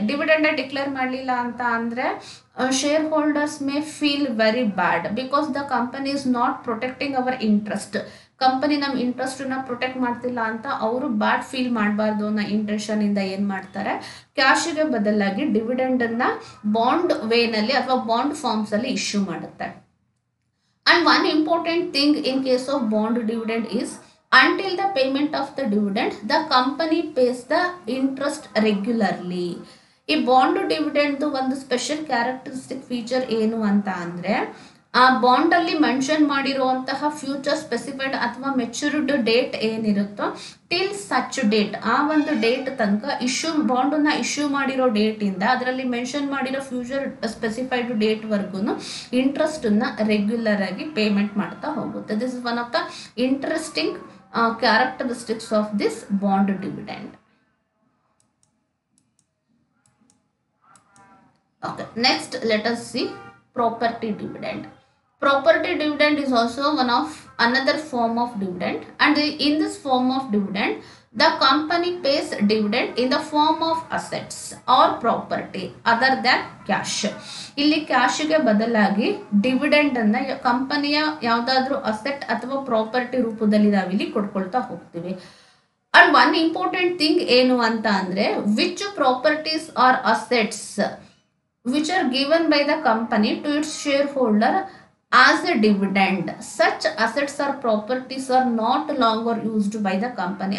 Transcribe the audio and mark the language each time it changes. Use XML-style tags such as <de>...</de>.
<en>dividend</en> <kn>declare ಮಾಡಲಿಲ್ಲ ಅಂತ ಅಂದ್ರೆ</kn> <en>Shareholders may feel very bad because the company is not protecting our interest.</en> <kn>Company ನಮ್ಮ interest ನ protect ಮಾಡ್ತಿಲ್ಲ ಅಂತ ಅವರು ಬ್ಯಾಡ್ ಫೀಲ್ ಮಾಡಬಾರ್ದು ಅನ್ನೋ ಇಂಟೆನ್ಷನ್ ಇಂದ ಏನ್ ಮಾಡ್ತಾರೆ, ಕ್ಯಾಶ್ಗೆ ಬದಲಾಗಿ ಡಿವಿಡೆಂಡ್ ಅನ್ನ ಬಾಂಡ್ ವೇನಲ್ಲಿ ಅಥವಾ ಬಾಂಡ್ ಫಾರ್ಮ್ಸ್ ಅಲ್ಲಿ ಇಶ್ಯೂ ಮಾಡುತ್ತೆ.</kn> <en>And one important thing in case of bond dividend is until the payment of the dividend the company pays the interest regularly.</en> <kn>ಈ ಬಾಂಡ್ ಡಿವಿಡೆಂಡ್ ಒಂದು ಸ್ಪೆಷಲ್ ಕ್ಯಾರೆಕ್ಟರಿಸ್ಟಿಕ್ ಫೀಚರ್ ಏನು ಅಂತ ಅಂದ್ರೆ ಆ bond ಅಲ್ಲಿ mention ಮಾಡಿರುವಂತಹ ಫ್ಯೂಚರ್ ಸ್ಪೆಸಿಫೈಡ್ ಅಥವಾ matured date ಏನಿರುತ್ತೋ</kn> <en>till such date,</en> <kn>ಆ ಒಂದು ಡೇಟ್ ತನಕ ಬಾಂಡ್ ನ ಇಶ್ಯೂ ಮಾಡಿರೋ ಡೇಟ್ ಇಂದ ಅದರಲ್ಲಿ ಮೆನ್ಷನ್ ಮಾಡಿರೋ ಫ್ಯೂಚರ್ ಸ್ಪೆಸಿಫೈಡ್ ಡೇಟ್ ವರ್ಗು ಇಂಟ್ರೆಸ್ಟ್ ನ ರೆಗ್ಯುಲರ್ ಆಗಿ ಪೇಮೆಂಟ್ ಮಾಡ್ತಾ ಹೋಗುತ್ತೆ.</kn> <en>This is one of the interesting characteristics of this bond dividend. Okay, next let us see property dividend. Property dividend is also one of another form of dividend, and in this form of dividend the company pays dividend in the form of assets or property other than cash.</en> <kn>ಇಲ್ಲಿ ಕ್ಯಾಶ್ಗೆ ಬದಲಾಗಿ dividend ಅನ್ನ ಕಂಪನಿಯ ಯಾವ್ದಾದ್ರು asset ಅಥವಾ property ರೂಪದಲ್ಲಿ ನಾವಿಲ್ಲಿ ಕೊಡ್ಕೊಳ್ತಾ ಹೋಗ್ತೀವಿ.</kn> <en>and one important thing</en> <kn>ಏನು ಅಂತ ಅಂದ್ರೆ</kn> <en>Which properties are assets which are given by the company to its shareholder as a dividend, such assets or properties are not longer used by the company.</en>